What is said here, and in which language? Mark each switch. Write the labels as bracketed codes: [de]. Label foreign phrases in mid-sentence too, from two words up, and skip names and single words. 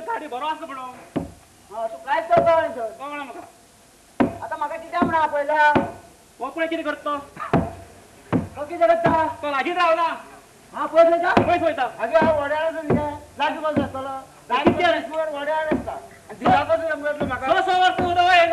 [kok] बरो आसलो म्हणो हा तू काय करतो तो म्हणा म्हाका आता म्हाका कितें म्हणा पयला हो पळय कितें करता तो कितें करता तो लागीं रावला हा पळय वयता पयस वयता आगे हांव वड्यार न्ही लागीं बस आसतलो लागीं वड्यार आसता दिसाकच येतलो म्हाका 6 वर्स उदक येना